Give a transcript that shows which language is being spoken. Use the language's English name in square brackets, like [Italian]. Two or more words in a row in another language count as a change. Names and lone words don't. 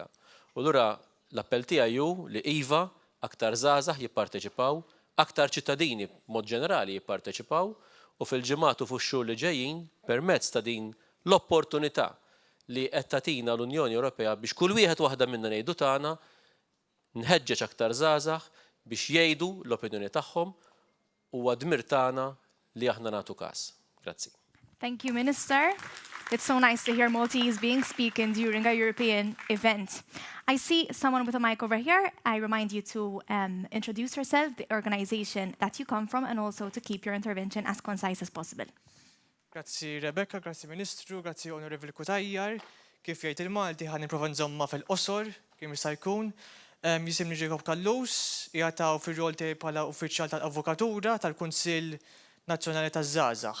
[Maltese] U allura l-appell tiegħi hu li iva aktar żgħażagħ jipparteċipaw, aktar ċittadini b'mod ġenerali jipparteċipaw u fil-ġimgħat u fix-xhur li ġejjin permezz ta' din l-opportunità li qed tagħtina l-Unjoni Ewropea biex kull wieħed waħda minna ngħidu tagħna nħeġġeġ aktar żgħażagħ biex jgħidu l-opinjoni tagħhom huwa dmir tagħna li aħna nagħtu każ. Grazzi. [English] Thank you, Minister. It's so nice to hear Maltese being speaking during a European event. I see someone with a mic over here. I remind you to introduce yourself, the organization that you come from, and also to keep your intervention as concise as possible. [Maltese] Grazzi Rebecca, grazzi Ministru, grazzi Onorevoli Kutajjar. Kif jgħid il-Malti ħan nipprova nżomma fil-qosor, kif jista' jkun. Jisimni Jacob Kallus, jgħataw fir-rol tiegħi bħala uffiċjal tal-Avukatura tal-Kunsill Nazzjonali taż-Żgħażagħ.